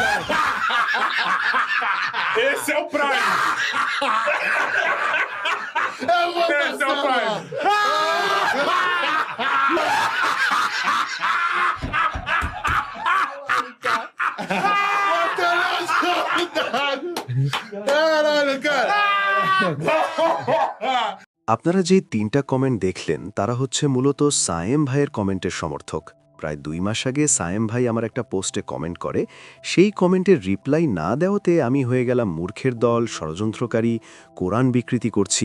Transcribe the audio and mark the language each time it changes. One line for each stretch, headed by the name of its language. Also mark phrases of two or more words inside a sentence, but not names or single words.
Portuguese: Esse é o Prime. Esse é o Prime. Caralho, cara!
Bangla: আপনারা যে ৩টা কমেন্ট দেখলেন তারা হচ্ছে মূলত সায়েম ভাইয়ের কমেন্টের সমর্থক। প্রায় ২ মাস আগে সায়েম ভাই আমার একটা পোস্টে কমেন্ট করে, সেই কমেন্টের রিপ্লাই না দেওয়াতে আমি হয়ে গেলাম মূর্খের দল, ষড়যন্ত্রকারী, কোরআন বিকৃতি করছি।